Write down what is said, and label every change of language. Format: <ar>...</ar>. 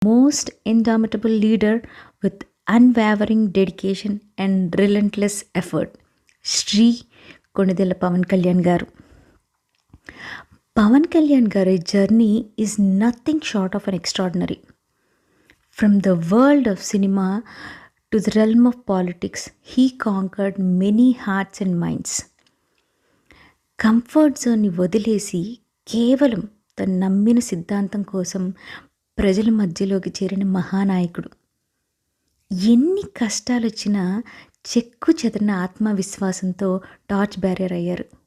<en>most indomitable leader with unwavering dedication and relentless effort.</en> <te>Shri Konidela Pawan Kalyan గారు.</te> <en>పవన్ కళ్యాణ్ గారి journey is nothing short of an extraordinary. From the world of cinema to the realm of politics, he conquered many hearts and minds.</en> <te>Comfort జోన్ని వదిలేసి కేవలం తను నమ్మిన సిద్ధాంతం కోసం ప్రజల మధ్యలోకి చేరిన మహానాయకుడు. ఎన్ని కష్టాలు వచ్చినా చెక్కు చెదరిన ఆత్మవిశ్వాసంతో టార్చ్ బ్యారియర్ అయ్యారు.</te>